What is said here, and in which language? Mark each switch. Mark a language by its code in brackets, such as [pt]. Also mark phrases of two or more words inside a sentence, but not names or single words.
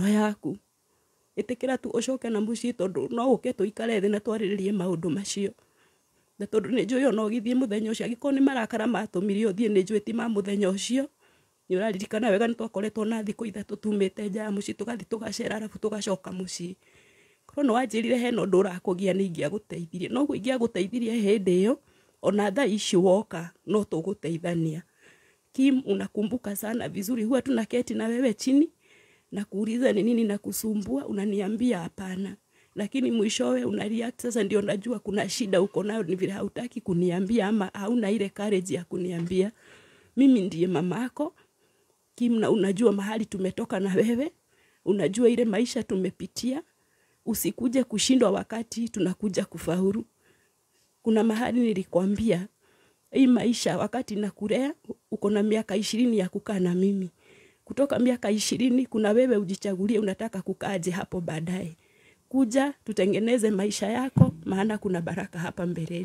[ki] yaku ĩtĩkĩra tu ũcoke na mũciĩ tondũ no ũke tũikare thĩ na twarĩrĩrie maũndũ macio na tondũ nĩ njũĩ ona ũgĩthiĩ mũthenya ũcio angĩkorwo nĩ marakara matũmire ũthiĩ nĩ njũĩ ti ma mũthenya ũcio nĩ ũraririkana wega nĩ twakoretwo na thikũ ithatũ tumĩte nja ya mũciĩ tũgathiĩ tũgacera arabu tũgacoka mũciĩ korwo nĩ wanjĩrire hena ũndũ ũrakũgia nĩ ingĩagũteithirie no ingĩagũteithirie hĩndĩ ĩyo ona thaa ici woka no tũgũteithania [sw] Kim unakumbuka sana vizuri huwa tunaketi na wewe chini na kuuliza ni nini na kusumbua unaniambia hapana lakini mwishowe unareact sasa ndio najua kuna shida uko nayo ni vile hautaki kuniambia ama hauna ile courage ya kuniambia mimi ndiye mamako Kim na unajua mahali tumetoka na wewe unajua ile maisha tumepitia usikuje kushindwa wakati tunakuja kufaulu kuna mahali nilikwambia hii maisha wakati nakulea uko na miaka 20 ya kukaa na mimi kutoka miaka 20 kuna wewe ujichagulie unataka kukaaje hapo baadaye kuja tutengeneze maisha yako maana kuna baraka hapa mbeleni